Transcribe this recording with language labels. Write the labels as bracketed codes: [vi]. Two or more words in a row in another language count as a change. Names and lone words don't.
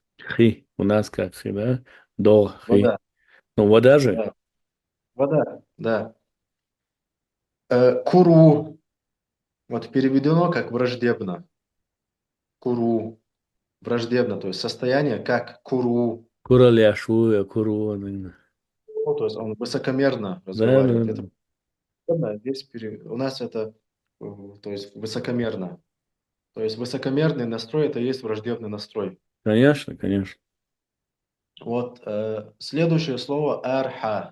[ru] Хи. У нас как хи, да? До хи. Вода. Ну, вода же? Да. Вода. Да. Куру. Вот переведено как враждебно. Куру. Враждебно. То есть состояние как куру. Кураляшу, куру. Да, Ну, то есть он высокомерно да. разговаривает. Да. Это враждебно, здесь у нас это то есть высокомерно. То есть высокомерный настрой это и есть враждебный настрой. Конечно, конечно. Вот следующее слово арха.